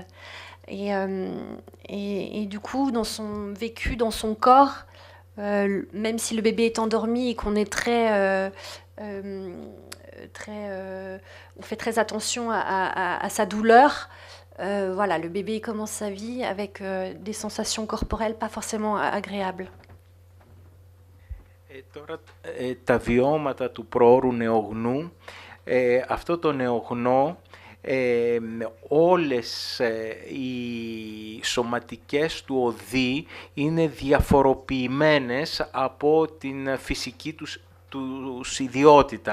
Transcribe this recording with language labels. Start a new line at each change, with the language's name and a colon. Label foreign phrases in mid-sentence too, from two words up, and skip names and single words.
French: Et du coup, dans son vécu, dans son corps, même si le bébé est endormi et qu'on est on fait très attention à sa douleur, voilà, le bébé commence sa vie avec des sensations corporelles pas forcément agréables.
Greek: Τώρα τα βιώματα του προώρου νεογνού, αυτό το νεογνώ, όλες οι σωματικές του οδοί είναι διαφοροποιημένες από την φυσική τους ιδιότητα.